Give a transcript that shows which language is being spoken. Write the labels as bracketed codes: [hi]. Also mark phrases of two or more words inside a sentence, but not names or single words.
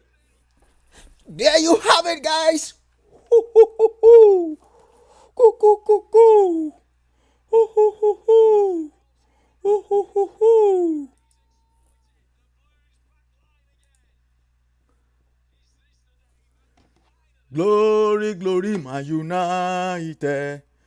[en] There you have it, guys. Hoo, hoo, hoo, hoo. Coo, coo, coo, coo. Hoo, hoo, hoo, hoo. Hoo, hoo, hoo, hoo. Glory, glory, my United.